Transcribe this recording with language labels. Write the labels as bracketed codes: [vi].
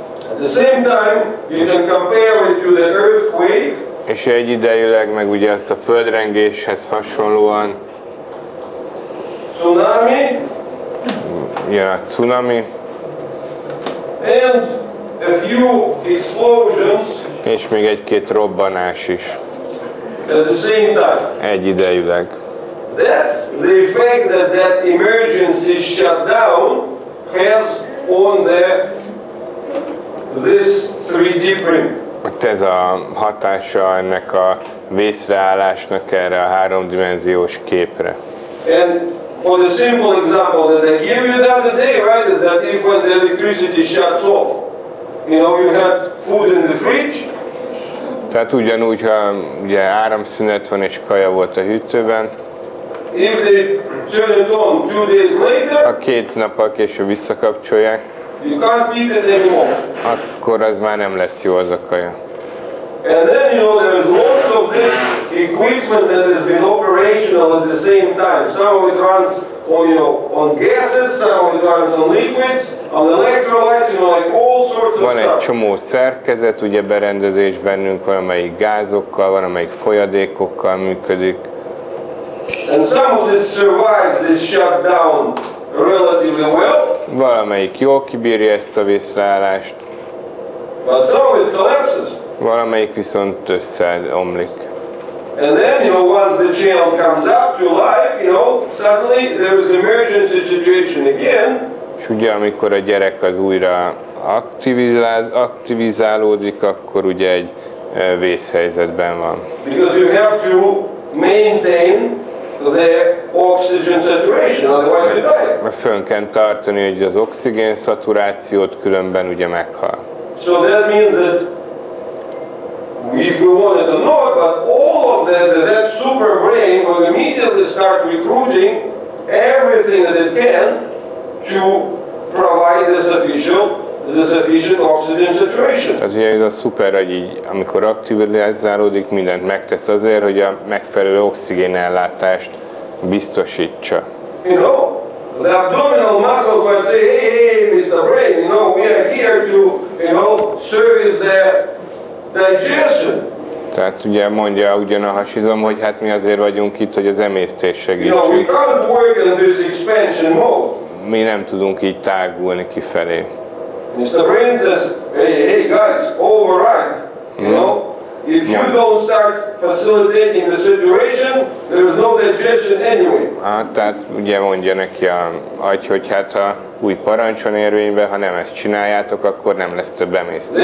[en] At the same time, you can compare it to the earthquake. [hu] És egyidejűleg meg ugye azt a földrengéshez hasonlóan [en] Tsunami. [hu] Jön a cunami. [en] And a few explosions. [hu] És még egy-két robbanás is. [en] At the same time. [hu] Egyidejűleg. [en] That's the effect that emergency shutdown has on the this 3D print. [hu] Ott ez a hatása ennek a vészreállásnak erre a háromdimenziós képre. [en] And for the simple example that I gave you the other day, right, is that if when the electricity shuts off, you had food in the fridge. [hu] Tehát ugyanúgy, ha ugye áramszünet van és kaja volt a hűtőben, [en] If they turn it on 2 days later, [hu] ha 2 nappal később visszakapcsolják, [en] you can't eat it anymore. [hu] akkor az már nem lesz jó az a kaja. [en] And then, there is lots of this equipment that has been operational at the same time. Some of it runs on gases, some of it runs on liquids, on electrolytes, like all sorts of [hu] Van egy [en] stuff. [hu] csomó szerkezet, ugye berendezés bennünk, van amelyik gázokkal, van amelyik folyadékokkal működik. [en] And some of this survives this shutdown relatively well, [hu] Valamelyik jól kibírja ezt a vészreállást, [en] but some of it collapses. [hu] valamelyik viszont összeomlik. [en] And then, once the channel comes up to life, suddenly there is an emergency situation again. [hu] És ugye amikor a gyerek az újra aktivizálódik, akkor ugye egy vészhelyzetben van. [en] Because you have to maintain the oxygen saturation, otherwise you die. [hu] Mert fönn kell tartani hogy az oxigén szaturációt, különben ugye meghal. [en] So that means that if we wanted to know it, but all of that super brain will immediately start recruiting everything that it can to provide the sufficient oxygen saturation. [hu] Tehát ugye ez a szuper, hogy így, amikor aktivizálódik, mindent megtesz azért, hogy a megfelelő oxigénellátást biztosítsa. [en] The abdominal muscle will say, hey, Mr. Brain, we are here to, service the digestion. [hu] Tehát ugye mondja ugyan a hasizom, hogy hát mi azért vagyunk itt, hogy az emésztést [en] We [hu] segítsük. [en] can't work in this expansion mode. [hu] Mi nem tudunk így tágulni kifelé. [en] Mr. Brain says, hey guys, override. If you don't start facilitating the saturation, there is no digestion anyway. [hu] Tehát ugye mondja neki a agy, hogy hát ha új parancs van érvényben, ha nem ezt csináljátok, akkor nem lesz több emésztés.